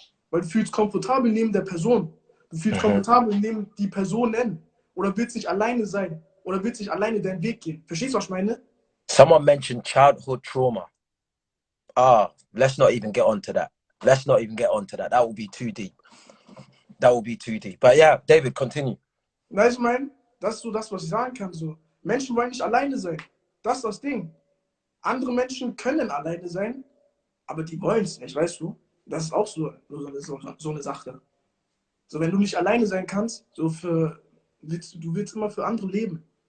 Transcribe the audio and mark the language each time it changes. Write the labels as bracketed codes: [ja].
[de] Weil du fühlst komfortabel neben der Person. Du fühlst komfortabel neben die Personen. Oder willst nicht alleine sein. Oder willst nicht alleine deinen Weg gehen. Verstehst du, was ich meine? [en] Someone mentioned childhood trauma. Let's not even get onto that. That will be too deep. But yeah, David, continue. [de] Weißt du, ich meine, das ist so das, was ich sagen kann. So. Menschen wollen nicht alleine sein. Das ist das Ding. Andere Menschen können alleine sein, aber die wollen es nicht, weißt du? Das ist auch so eine Sache. So, wenn du nicht alleine sein kannst, du willst immer für andere leben.